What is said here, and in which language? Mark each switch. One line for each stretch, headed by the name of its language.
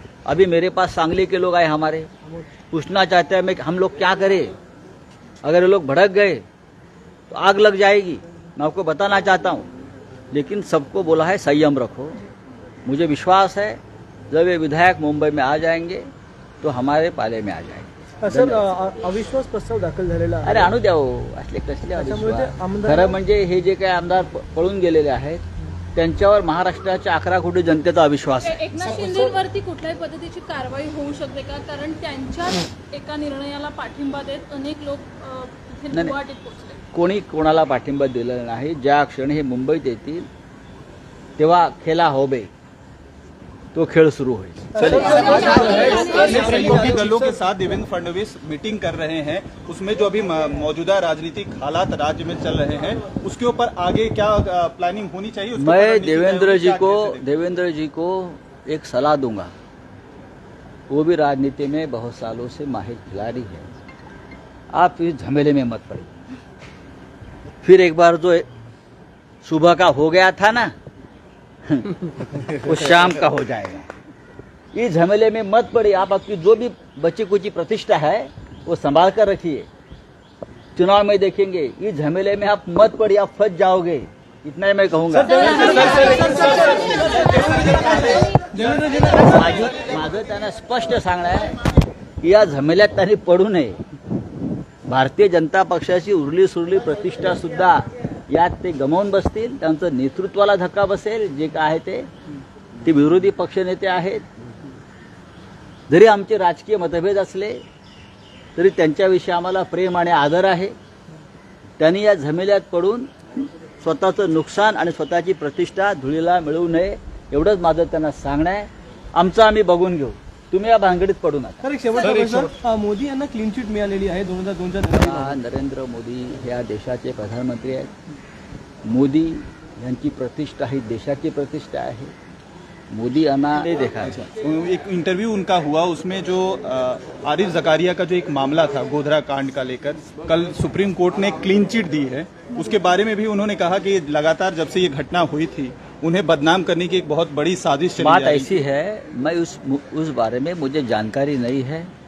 Hindi: अभी मेरे पास सांगली के लोग आए हमारे, पूछना चाहते हैं हम लोग क्या करें, अगर ये लोग भड़क गए तो आग लग जाएगी। मैं आपको बताना चाहता हूँ, लेकिन सबको बोला है संयम रखो। मुझे विश्वास है जब ये विधायक मुंबई में आ जाएंगे तो हमारे पाले में आ जाएंगे।
Marathi: सर, अविश्वास प्रस्ताव दाखल झालेला आहे। अरे आणू द्या हो, असले कसले त्याच्यामुळे ते अविश्वास? आमदार- खरं म्हणजे हे जे काही आमदार पळून गेलेले आहेत त्यांच्यावर महाराष्ट्राच्या 11 कोटी जनतेचा अविश्वास आहे। एकनाथ शिंदेवरती कुठल्याही पद्धतीची कारवाई होऊ शकते का? कारण त्यांच्याच एका निर्णयाला पाठिंबा देत अनेक लोक तिथे नाही. गुवाहाटीत पोहोचले. कोणी कोणाला पाठिंबा दिलेला नाही। ज्या क्षणी हे मुंबईत येतील तेव्हा
Bangla: खेला होबे,
Marathi: तो खेळ सुरू होईल।
Hindi: सहयोगी दलों के साथ देवेंद्र फडणवीस मीटिंग कर रहे हैं, उसमें जो अभी मौजूदा राजनीतिक हालात राज्य में चल रहे हैं उसके ऊपर आगे क्या प्लानिंग होनी चाहिए? उसके ऊपर मैं रणनीति देवेंद्र जी को एक सलाह दूंगा। वो भी राजनीति में बहुत सालों से माहिर खिलाड़ी है। आप इस झमेले में मत पड़िए। फिर एक बार जो सुबह का हो गया था ना वो शाम का हो जाएगा। इस झमेले में मत पड़िए। आप आपकी जो भी बची कुची प्रतिष्ठा है वो संभाल कर रखिए। चुनाव में देखेंगे, इस झमेले में आप मत पड़िए, आप फंस जाओगे। इतना ही मैं कहूंगा।
Marathi: माझं त्यांना स्पष्ट सांगणं आहे की या झमेल्यात त्यांनी पडू नये। भारतीय जनता पक्षाची उरली सुरली प्रतिष्ठा सुद्धा यात ते गमावून बसतील। त्यांचं नेतृत्वाला धक्का बसेल। जे काय आहे ते विरोधी पक्षनेते आहेत। जरी आमचे राजकीय मतभेद असले तरी त्यांच्याविषयी आम्हाला प्रेम आणि आदर आहे। त्यांनी या झमेल्यात पडून स्वतःचं नुकसान आणि स्वतःची प्रतिष्ठा धुळीला मिळवू नये, एवढंच माझं त्यांना सांगणं आहे। आमचं आम्ही बघून घेऊ, तुम्ही या भानगडीत पडू नका। सर, एक शेवटचा प्रश्न. मोदी यांना क्लीन चिट मिळालेली आहे 2002च्या नरेंद्र मोदी हे या देशाचे प्रधानमंत्री आहेत। मोदी यांची प्रतिष्ठा ही देशाची प्रतिष्ठा आहे।
Hindi: मोदी यांना नहीं देखा है। एक इंटरव्यू उनका हुआ, उसमें जो आरिफ जकारिया का जो एक मामला था गोधरा कांड का लेकर, कल सुप्रीम कोर्ट ने क्लीन चिट दी है। उसके बारे में भी उन्होंने कहा कि लगातार जब से ये घटना हुई थी उन्हें बदनाम करने की एक बहुत बड़ी साजिश चली बात जा रही ऐसी है, मैं उस बारे में मुझे जानकारी नहीं है।